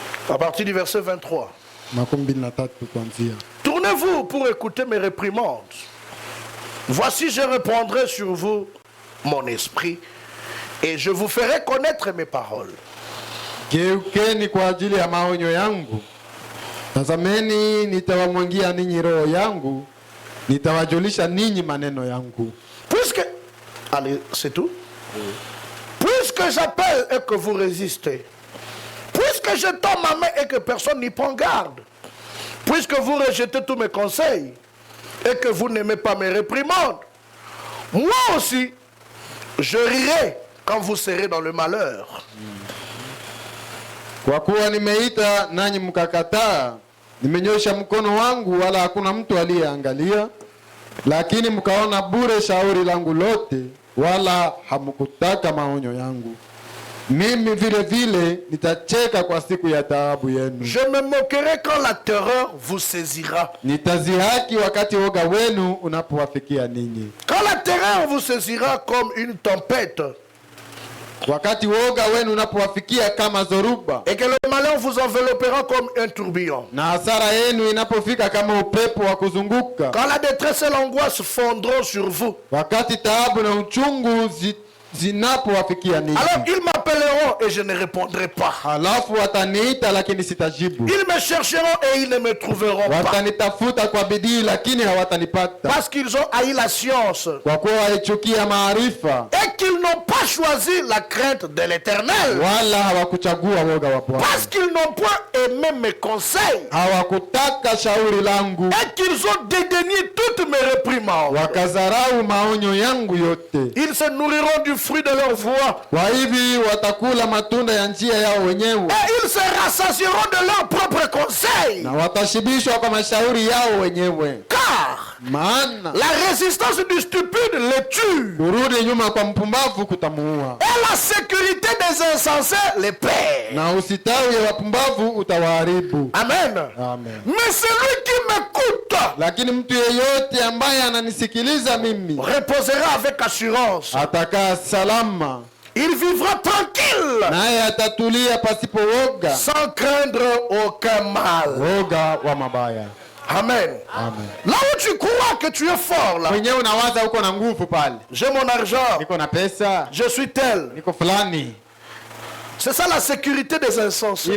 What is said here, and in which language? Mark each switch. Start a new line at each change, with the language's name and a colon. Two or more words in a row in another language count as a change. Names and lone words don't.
French: À partir du verset 23.
Swahili: makumi mbili na tatu kuanzia.
French: Tournez-vous pour écouter mes réprimandes. Voici, je répandrai sur vous mon esprit et je vous ferai connaître mes paroles.
Swahili: Geukeni kwa ajili ya maonyo yangu. Tazameni, nitawamwangia ninyi roho yangu, nitawajulisha ninyi maneno yangu.
French: Puisque, allez, c'est tout. Puisque j'appelle et que vous résistez, puisque je tends ma main et que personne n'y prend garde, puisque vous rejetez tous mes conseils et que vous n'aimez pas mes réprimandes, moi aussi, je rirai quand vous serez dans le malheur.
Swahili: Kwa kuwa nimeita nanyi mkakataa, nimenyosha mkono wangu wala hakuna mtu aliyeangalia, lakini mkaona bure shauri langu lote, wala hamkutaka maonyo yangu. Mimi vile vile nitacheka kwa siku ya taabu yenu.
French: Je me moquerai quand la terreur vous saisira.
Swahili: Nitazihaki wakati woga wenu unapowafikia ninyi.
French: Quand la terreur vous saisira comme une tempête,
Swahili: wakati woga wenu unapowafikia kama zoruba,
French: et que le malheur vous enveloppera comme un tourbillon,
Swahili: na hasara yenu inapofika kama upepo wa kuzunguka,
French: quand la détresse et l'angoisse fondront sur vous,
Swahili: wakati taabu na uchungu zinapowafikia ninyi,
French: alors ils m'appelleront et je ne répondrai pas.
Swahili: Halafu wataniita lakini sitajibu.
French: Ils me chercheront et ils ne me trouveront pas.
Swahili: Watanitafuta kwa bidii lakini hawatanipata.
French: Parce qu'ils ont haï la science.
Swahili: Kwa kuwa walichukia maarifa.
French: Et qu'ils n'ont pas choisi la crainte de l'Éternel.
Swahili: Wala hawakuchagua woga wa Bwana.
French: Parce qu'ils n'ont point aimé mes conseils.
Swahili: Hawakutaka shauri langu.
French: Et qu'ils ont dédaigné toutes mes réprimandes.
Swahili: Wakazarau maonyo yangu yote.
French: Ils se nourriront du fruit de leur voix.
Swahili: Kwa hivi watakula matunda ya njia yao wenyewe.
French: Et ils se rassasieront de leurs propres conseils.
Swahili: Na watashibishwa kwa mashauri yao wenyewe.
French: Car
Swahili: maana
French: la résistance du stupide le tue.
Swahili: Kurudi nyuma kwa mpumbavu kutamuua.
French: Et la sécurité des insensés les perd.
Swahili: Na usitawi wa wapumbavu utawaharibu.
French: Amen.
Swahili: Amen.
French: Mais celui qui m'écoute,
Swahili: lakini mtu yeyote ambaye ananisikiliza mimi,
French: reposera avec assurance.
Swahili: Atakaa salama.
French: Il vivra tranquille.
Swahili: Naye atatulia pasipo woga.
French: Sans craindre aucun mal.
Swahili: Woga wa mabaya.
French: Amen.
Swahili: Amen.
French: Là où tu crois que tu es fort là.
Swahili: Mwenyewe unawaza uko na nguvu pale.
French: J'ai mon argent.
Swahili: Niko na pesa.
French: Je suis tel.
Swahili: Niko fulani.
French: C'est ça la sécurité des insensés.